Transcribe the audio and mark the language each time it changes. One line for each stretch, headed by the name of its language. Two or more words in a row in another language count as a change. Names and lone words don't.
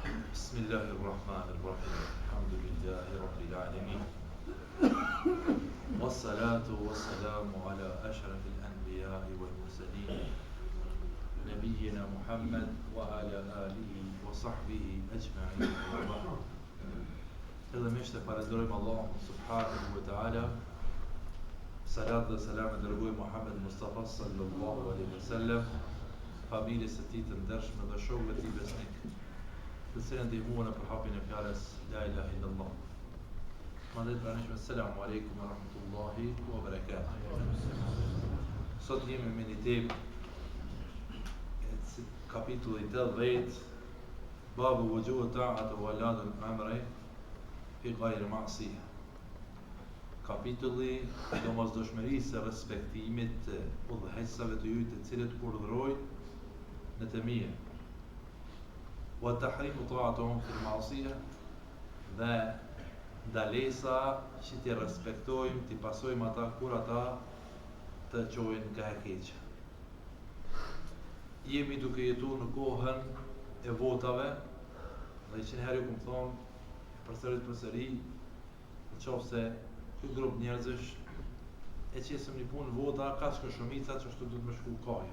Arabic: بسم الله الرحمن الرحيم الحمد لله رب العالمين والصلاة والسلام على أشرف الأنبياء والمرسلين نبينا محمد وعلى آله وصحبه أجمعين وبعد.
Albanian: Fillimisht e falenderojmë Allahun
Arabic: سبحانه وتعالى.
Albanian: Salat dhe selam e dërgojmë Muhammed Mustafa
Arabic: صلى الله عليه وسلم,
Albanian: familjes së tij të ndershme dhe shokëve të tij besnik, të cilën ndihmuan në përhapjen e fjalës
Arabic: لا إله إلا الله.
Albanian: Mandej pranishme
Arabic: السلام عليكم ورحمة الله وبركاته.
Albanian: Sot jemi me një temë kapitulli 80,
Arabic: باب وجوب طاعة ولاة الأمر في غير معصية.
Albanian: Kapitulli i domosdoshmërisë së respektimit të udhëheqësave të ju të cilët urdhërojnë në të mirë.
Arabic: وتحريم طاعتهم في المعصية,
Albanian: dhe ndalesa që t'i respektojmë, t'i pasojmë ata kur ata të çojnë nga e keqja. Jemi duke jetuar në kohën e votave, dhe që njëherë ju këmë thonë përsëri, në qoftë se ky grup njerëzish e qesëm një punë vota, ka shkë shumica që ashtu duhet me shku kaja.